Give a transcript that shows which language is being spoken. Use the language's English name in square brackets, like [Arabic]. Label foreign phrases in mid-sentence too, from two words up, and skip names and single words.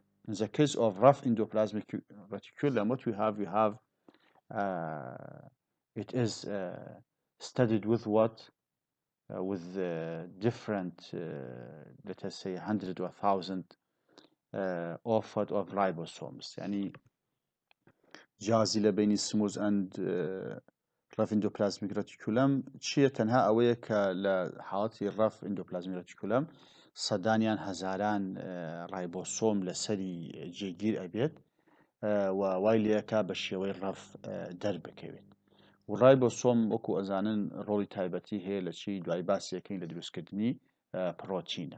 [English] In the case of rough endoplasmic reticulum, what we have it is studied with what? With different, let us say, 100 or 1,000 of ribosomes. [Central Kurdish] يعني جازي لبين [English] smooth and rough endoplasmic reticulum [Central Kurdish] چیە تەنها ئەوەیە کە لە حاڵەتی [English] rough endoplasmic reticulum [Central Kurdish] سەدانیان هەزاران رایبۆسۆم لەسەری جێگیر ئەبێت و وای لێەکە بە شێوەی ڕەف دەربکەوێت. و رایبۆسۆم وەکو ئەزانن ڕۆڵی تایبەتی هەیە لە چی دوای باسیەکەین لە دروستکردنی پرۆتینە.